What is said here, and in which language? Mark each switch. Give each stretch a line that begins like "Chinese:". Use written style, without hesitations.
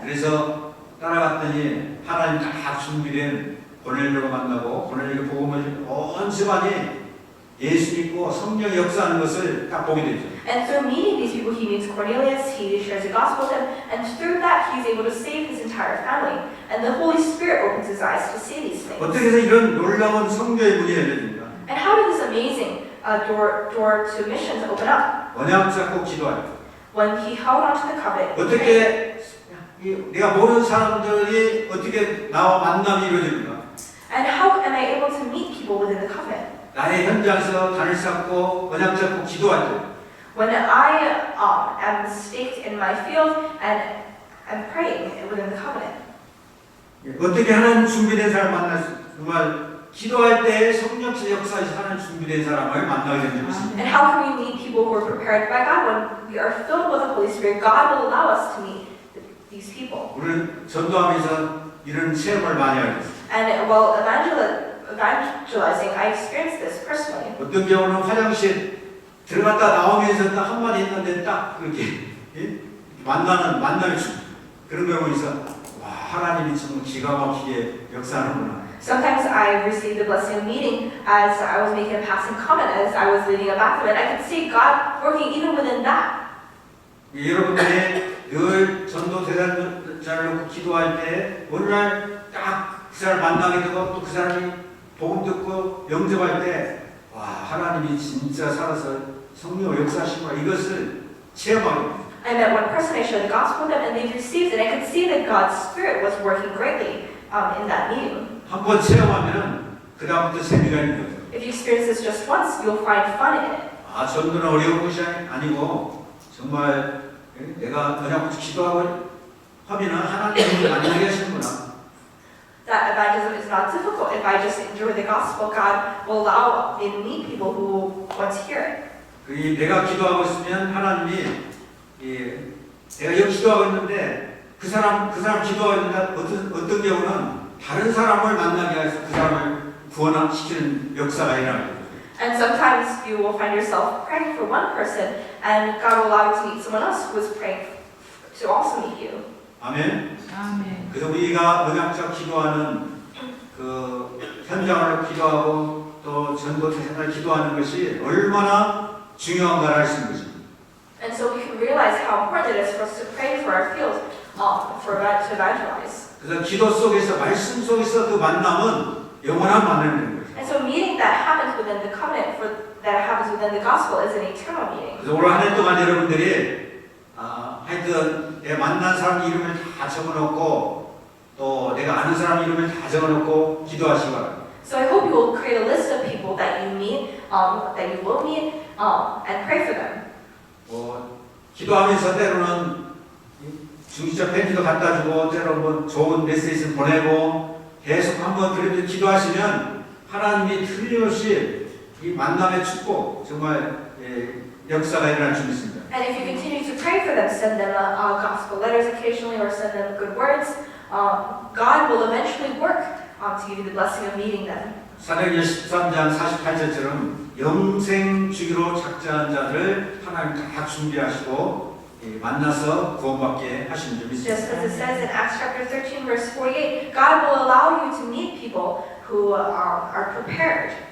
Korean: 그래서 따라갔더니 하나님 다 준비된 고넬료가 만나고 고넬료 복음을 온 집안이 예수 믿고 성령 역사하는 것을 딱 보게 되죠.
English: And through meeting these people, he meets Cornelius, he shares the gospel with him, and through that he's able to save his entire family. And the Holy Spirit opens his eyes to see these things.
Korean: 어떻게 해서 이런 놀라운 성교의 문이 열려집니까?
English: And how did this amazing door to missions open up?
Korean: 언약 잡고 기도할 때
English: When he held on to the covenant.
Korean: 어떻게 내가 모르는 사람들이 어떻게 나와 만남이 이루어집니까?
English: And how am I able to meet people within the covenant?
Korean: 나의 현장에서 단을 쌓고 언약 잡고 기도할 때
English: When I am staked in my field and I'm praying within the covenant.
Korean: 어떻게 하나님 준비된 사람 만날 수 정말 기도할 때 성령의 역사에서 하나님 준비된 사람을 만나게 되는 것입니다.
English: And how can we meet people who are prepared by God? When we are filled with the Holy Spirit, God will allow us to meet these people.
Korean: 우리는 전도하면서 이런 체험을 많이 하고 있습니다.
English: And while evangelizing, I experienced this personally.
Korean: 어떤 경우는 화장실 들어갔다 나오면서 딱 한마디 했는데 딱 그렇게 만나는 그런 경우 있어. 와, 하나님이 정말 기가 막히게 역사하는구나.
English: Sometimes I received the blessing of meeting as I was making a passing comment as I was leading a bathroom, and I could see God working even within that.
Korean: 여러분들이 늘 전도 대상자를 놓고 기도할 때 어느 날 딱 그 사람 만나게 되고 또 그 사람이 복음 듣고 영접할 때 와, 하나님이 진짜 살아서 성령을 역사하시구나 이것을 체험하게 됩니다.
English: I met one person, I shared the gospel with them, and they received it. I could see that God's Spirit was working greatly in that meeting.
Korean: 한번 체험하면 그 다음부터 재미가 있는 거예요.
English: If you experience this just once, you'll find fun in it.
Korean: 아, 전도는 어려운 것이 아니고 정말 내가 그냥 기도하고 하면 하나님을 만나게 하시는구나.
English: That evangelism is not difficult. If I just enjoy the gospel, God will allow me to meet people who want to hear it.
Korean: 내가 기도하고 있으면 하나님이 내가 여기 기도하고 있는데 그 사람 기도하고 있는데 어떤 경우는 다른 사람을 만나게 해서 그 사람을 구원시키는 역사가 일어나요.
English: And sometimes you will find yourself praying for one person, and God will allow you to meet someone else who is praying to also meet you.
Korean: 아멘. 아멘. 그래서 우리가 언약적 기도하는 그 현장으로 기도하고 또 전도 대상을 기도하는 것이 얼마나 중요한가를 알 수 있는 것입니다.
English: And so we can realize how important it is for us to pray for our field, to evangelize.
Korean: 그래서 기도 속에서 말씀 속에서 그 만남은 영원한 만남이 되는 거죠.
English: And so meeting that happens within the covenant, that happens within the gospel, is an eternal meeting.
Korean: 그래서 올 한 해 동안 여러분들이 하여튼 내가 만난 사람 이름을 다 적어놓고 또 내가 아는 사람 이름을 다 적어놓고 기도하시기 바랍니다.
English: So I hope you will create a list of people that you meet, that you will meet, and pray for them.
Korean: 기도하면서 때로는 중지적 펜지도 갖다 주고 때로는 좋은 메시지 보내고 계속 한번 그렇게 기도하시면 하나님이 틀림없이 이 만남의 축복 정말 역사가 일어날 줄 믿습니다.
English: And if you continue to pray for them, send them gospel letters occasionally or send them good words, God will eventually work to give you the blessing of meeting them.
Korean: 사도행전 13장 48절처럼 영생 주기로 작정한 자를 하나님 다 준비하시고 만나서 구원받게 하시는 줄 믿습니다.
English: Just as it says in Acts chapter 13, verse 48, God will allow you to meet people who are prepared.